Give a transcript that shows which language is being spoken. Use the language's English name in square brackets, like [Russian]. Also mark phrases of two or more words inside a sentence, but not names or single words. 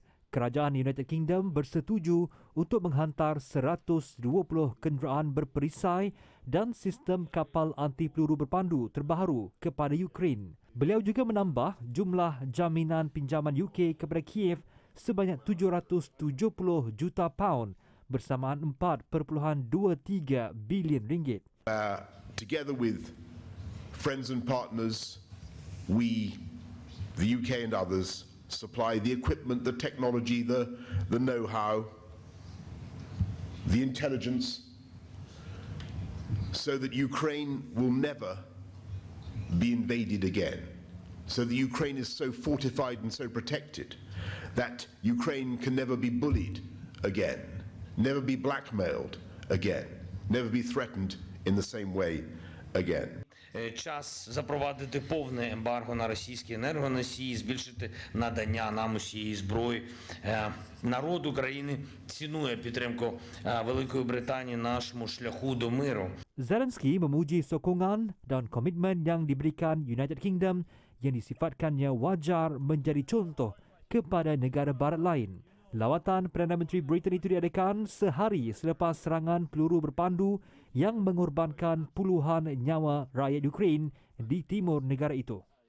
[Malay] Kerajaan United Kingdom bersetuju untuk menghantar 120 kenderaan berperisai dan sistem kapal anti-peluru berpandu terbaru kepada Ukraine. Beliau juga menambah jumlah jaminan pinjaman UK kepada Kiev sebanyak 770 juta pound bersamaan 4.23 bilion ringgit. [English] Together with friends and partners, we, the UK and others, supply the equipment, the technology, the know-how, the intelligence, so that Ukraine will never be invaded again, so that Ukraine is so fortified and so protected that Ukraine can never be bullied again, never be blackmailed again, never be threatened in the same way again. [Ukrainian] Час запровадити повне ембарго на російські енергоносії, збільшити надання нам усієї зброї. Народ України цінує підтримку Великої Британії на нашому шляху до миру. [Malay] Zelensky memuji sokongan dan komitmen yang diberikan United Kingdom yang disifatkannya wajar menjadi contoh kepada negara barat lain. Lawatan Perdana Menteri Britain itu diadakan sehari selepas serangan peluru berpandu yang mengorbankan puluhan nyawa rakyat Ukraine di timur negara itu.